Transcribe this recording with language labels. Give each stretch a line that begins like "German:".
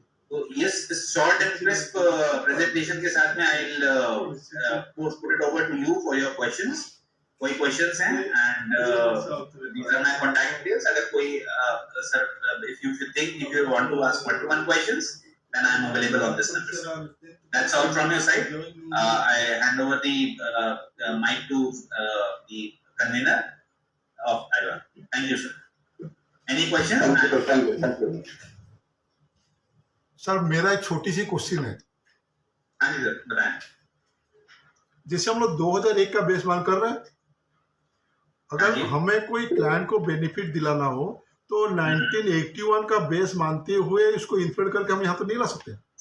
English: तो yes, short and crisp presentation
Hindi: के साथ में
English: I will put it over to you for your questions. कोई questions हैं and these are my contact details. अगर कोई sir if you think if you want to ask one questions then I am available on this number. That's all from your side. I hand over the mic to the convener of IVA. Thank you sir. Any questions? Thank you.
Hindi: Sir मेरा एक छोटी सी question है। हाँ जी sir बताएं। जैसे हम लोग 2001 का बेस मान कर रहे हैं, अगर हमें कोई क्लाइंट को बेनिफिट दिलाना हो तो 1981 का बेस मानते हुए इसको इन्फेड करके हम यहाँ तो नहीं ला सकते।